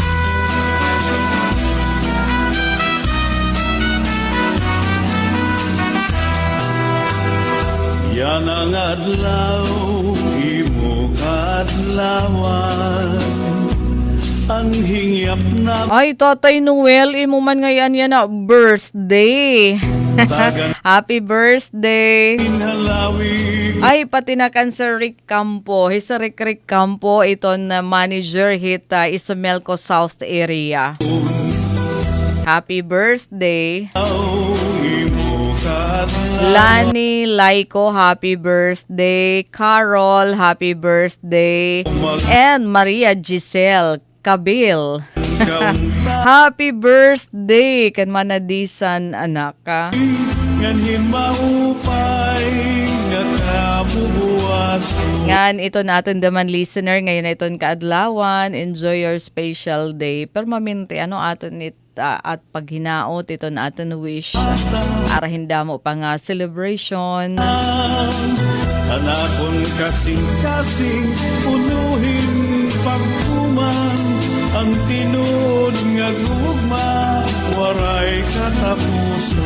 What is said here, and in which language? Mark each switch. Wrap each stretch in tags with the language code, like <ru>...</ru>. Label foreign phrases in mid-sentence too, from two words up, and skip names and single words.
<war>Yan ang adlaw, imo kadlawan. Ang hingyap na Ay, Tatay Noel, imo man ngayon yan na birthday.</war> <en>Happy birthday.</en> <war>halawig. Ay, pati na kan Sir Rick Campo. Sa Rick Campo, iton na manager hit Isomelco South area.</war> <en>Happy birthday.</en> <war>Imo kadlawan.</war> <en>Lani Laiko, happy birthday. Carol, happy birthday. And Maria Giselle Kabil. Happy birthday</en> <war>kan manadisan anak ka. Ngan himaupay nga kabubuas. Ngan ito natin daman listener ngayon iton kaadlawan.</war> <en>Enjoy your special day.</en> <war>Permanente aton it at paghinaot ito natin wish. Arahin mo pa nga celebration. Hanapon kasing-kasing unuhin pagkuman ang tinud nga gugma waray katapusan.</war>